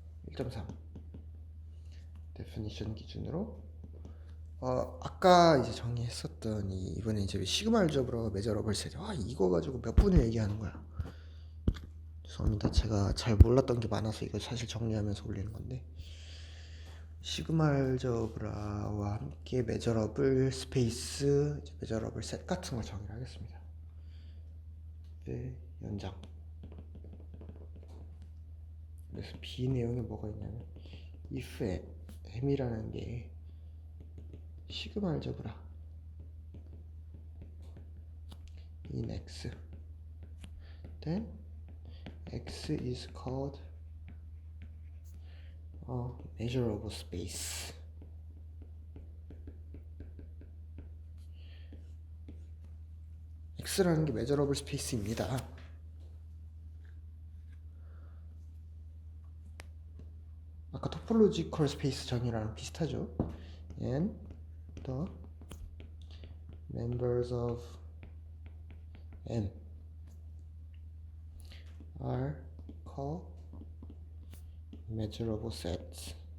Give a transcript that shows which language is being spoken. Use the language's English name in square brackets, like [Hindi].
[Korean] 1.3 데피니션 기준으로 아까 이제 정의했었던 이번에 이제 시그마 알제브라가 메저러블 셋, 이거 가지고 몇 분을 얘기하는 거야. 죄송합니다. 제가 잘 몰랐던 게 많아서 이거 사실 정리하면서 올리는 건데, 시그마 알제브라와 함께 메저러블 스페이스, 메저러블 셋 같은 걸 정의를 하겠습니다. 네, 연장. 그래서 B 내용에 뭐가 있냐면 [English] if [Korean] m이라는 게 시그마 알제브라 [English] in X, then X is called a measurable space. [Korean] X라는 게 measurable space입니다. 아까 topological space 정의랑 비슷하죠. [English] And the members of M are called measurable sets.